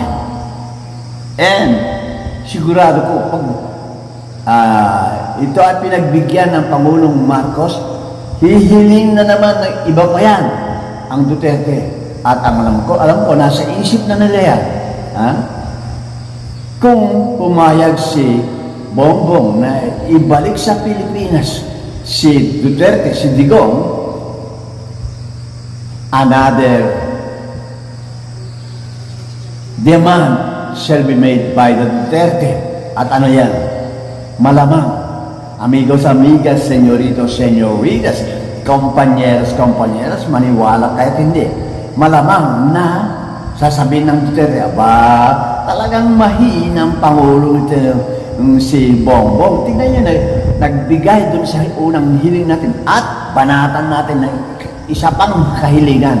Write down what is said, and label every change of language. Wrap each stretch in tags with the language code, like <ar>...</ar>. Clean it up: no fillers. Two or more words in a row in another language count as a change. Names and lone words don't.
<tl>And sigurado ko, pag ito ay pinagbigyan ng Pangulong Marcos, hihiling na naman ng iba pa yan ang Duterte. At ang alam ko, nasa isip na nila yan. Kung pumayag si Bongbong na ibalik sa Pilipinas si Duterte, si Digong,</tl> <en>another demand shall be made by the Duterte.</en> <tl>At ano yan? Malamang,</tl> <es>amigos, amigas, señoritos, señoritas, compañeros, compañeras,</es> <tl>maniwala kahit hindi. Malamang na sasabihin ng Duterte, talagang mahinang Pangulo ito, si Bongbong. Tingnan nyo, nagbigay dun sa unang hiling natin at banatan natin ng isa pang kahilingan.</tl>